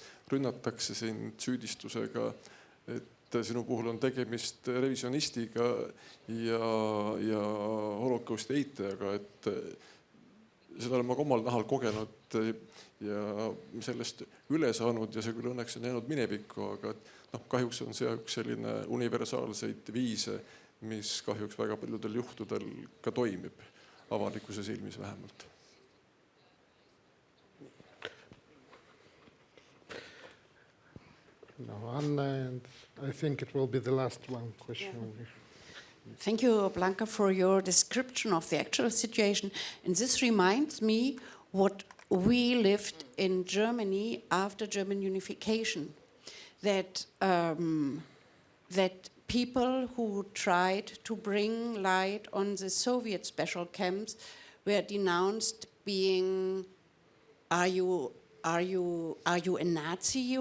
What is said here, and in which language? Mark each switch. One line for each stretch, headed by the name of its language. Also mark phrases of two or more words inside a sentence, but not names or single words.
Estonian: rünnatakse sind süüdistusega, et sinu puhul on tegemist revisionistiga ja holokausti eitajaga, et seda olen ma ka omal nahal kogenud ja sellest üle saanud ja see küll õnneks on jäänud minevikku, aga kahjuks on see üks selline universaalseid viise, mis kahjuks väga paljudel juhtudel ka toimib, avalikkuse silmis vähemalt.
English: No, Anna, and I think it will be the last one question. Yeah. Thank you, Blanca, for your description of the actual situation. And this reminds me what we lived in Germany after German unification. That people who tried to bring light on the Soviet special camps were denounced being, are you a Nazi?